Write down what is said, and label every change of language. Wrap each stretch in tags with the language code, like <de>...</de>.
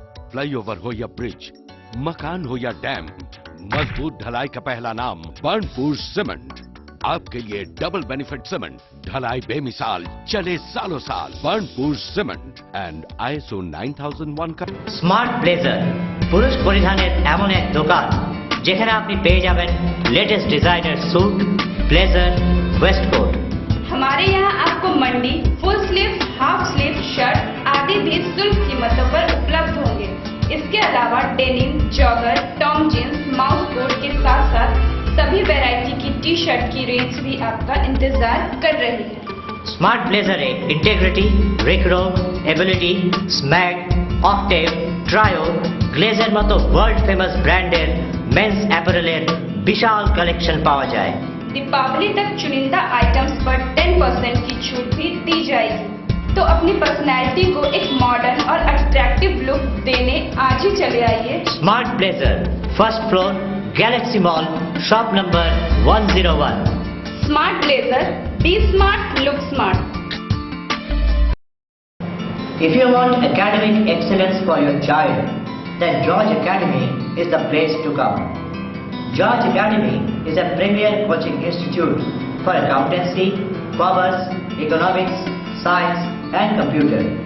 <hi>Flyover हो या bridge, मकान हो या डैम, मजबूत ढलाई का पहला नाम बर्नपुर सीमेंट। आपके लिए डबल बेनिफिट सीमेंट, ढलाई बेमिसाल, चले सालों साल। बर्नपुर सीमेंट एंड ISO 9001 का।</hi> <bn>স্মার্ট ব্লেজার পুরুষ পরিধানের এমন এক দোকান যেখানে আপনি পেয়ে যাবেন latest designer sweet, blazer, waistcoat.</bn> <hi>हमारे यहाँ आपको मंडी, full sleeve, half sleeve shirt आदि भी सुलभ कीमतों पर उपलब्ध होंगे। इसके अलावा denim, jogger, Tom jeans, mouse coat के साथ साथ सभी वैरायटी की टी शर्ट की रेंज भी आपका इंतजार कर रही है।</hi> <bn>Smart ব্লেজারে integrity, রিক্রো, ability, স্ম্যাগ, octave, trio, গ্লেজের মতো ওয়ার্ল্ড ফেমাস ব্র্যান্ডের মেন্স অ্যাপারেলের বিশাল কালেকশন পাওয়া যায়।</bn> <hi>दीपावली तक चुनिंदा आइटम्स पर 10% की छूट भी दी जाएगी। तो अपनी पर्सनैलिटी को एक मॉडर्न और अट्रैक्टिव लुक देने आज ही चले आइए। Smart blazer, first floor, Galaxy mall, shop number 101। Smart blazer, B smart, look smart.</hi> <en>If you want academic excellence for your child, then George Academy is the place to come. George Academy is a premier coaching institute for accountancy, commerce, economics, science and computer.</en>